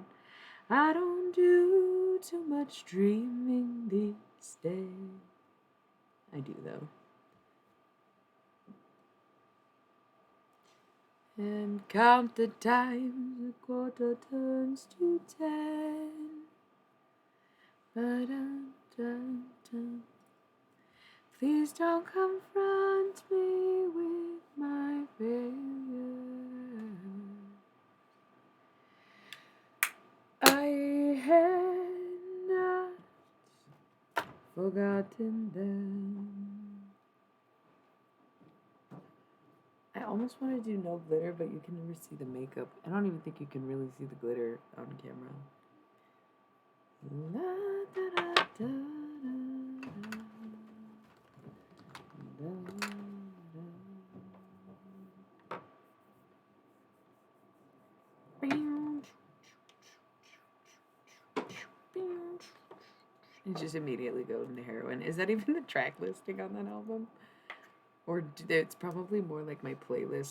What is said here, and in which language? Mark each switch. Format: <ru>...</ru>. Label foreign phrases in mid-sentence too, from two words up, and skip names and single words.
<en>I don't do too much dreaming these days. I do, though. And count the times a quarter turns to 10. Ba-dum-dum-dum. Please don't confront me with my failure. I had not forgotten them. I almost want to do no glitter, but you can never see the makeup. I don't even think you can really see the glitter on camera. La, da, da, da, da, da, da. It just immediately goes into heroin. Is that even the track listing on that album? Or it's probably more like my playlist.</en>